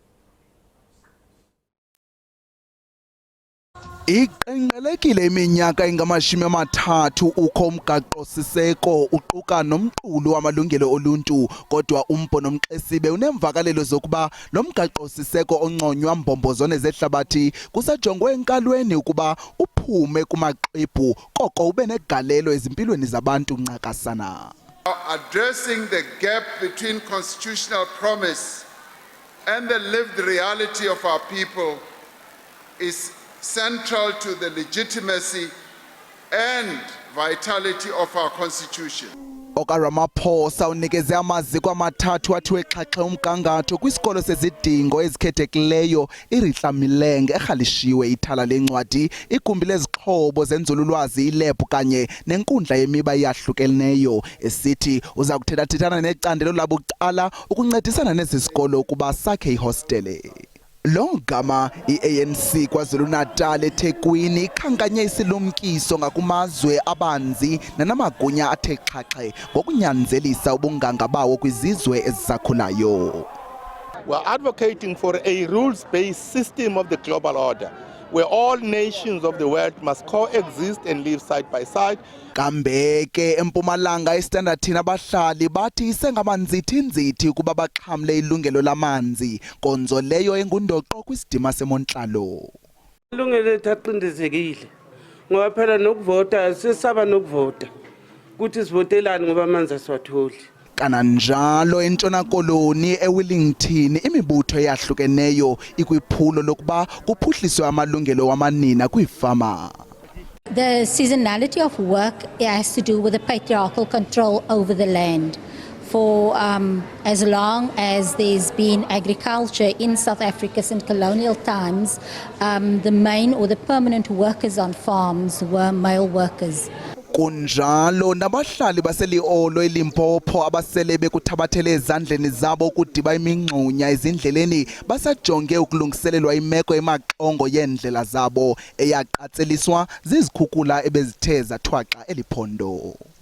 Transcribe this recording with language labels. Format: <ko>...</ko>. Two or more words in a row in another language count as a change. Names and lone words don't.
<xh>Iqenqelekile iminyaka engama-30 ukho umgaqo-siseko uquka nomqulu wamalungelo oluntu, kodwa uMbo Nomxesibe unemvakalelo zokuba lo mgaqo-siseko onconywa mbombozone zehlabathi kusajongwe enkalweni ukuba uphume kumaxwebhu koko ube negalelo ezimpilweni zabantu ncakasana.</xh> <en>Addressing the gap between constitutional promise and the lived reality of our people is central to the legitimacy and vitality of our constitution.</en> <xh>OkaRamaphosa unikeze amaziko amathathu athiwe xhaxhe umgangatho kwisikolo sezidingo ezikhethekileyo iRihla Milenge erhalishiwe ithala lencwadi, igumbi lezixhobo zenzululwazi ilebhu kanye nenkundla yemiba eyahlukeneyo, esithi uza kuthethathethana necandelo labucala ukuncedisana nezi sikolo ukuba sakhe ihostele. Lo gama iANC KwaZulu-Natal eThekwini ikhankanye isilumkiso ngakumazwe abanzi nanamagunya athe xhaxhe ngokunyanzelisa ubunganga bawo kwizizwe ezisakhulayo.</xh> <en>We're advocating for a rules-based system of the global order, where all nations of the world must coexist and live side by side.</en> <xh>Kambe ke eMpumalanga eStandarthini abahlali bathi isengamanzithi-nzithi ukuba baxhamle ilungelo lamanzi, konzo leyo engundoqo kwisidima semontlalo.</xh> <zu>Ilungelo lethu aqindezekile ngoba phela nokuvota sisaba nokuvota ukuthi sivotelani ngoba amanzi asiwatholi.</zu> <xh>Kananjalo eNtshona Koloni eWellington imibutho eyahlukeneyo ikwiphulo lokuba kuphuhliswe amalungelo wamanina kwiifama.</xh> <en>The seasonality of work has to do with the patriarchal control over the land. For as long as there's been agriculture in South Africa since colonial times, the main or the permanent workers on farms were male workers.</en> <xh>Kunjalo nabahlali baseliolo eLimpopo abasele bekuthabathele ezandleni zabo ukudiba imingxunya ezindleleni basajonge ukulungiselelwa imeko emaxongo yendlela zabo eyaqatseliswa zizikhukhula ebezithe zathwaxa eliphondo.</xh>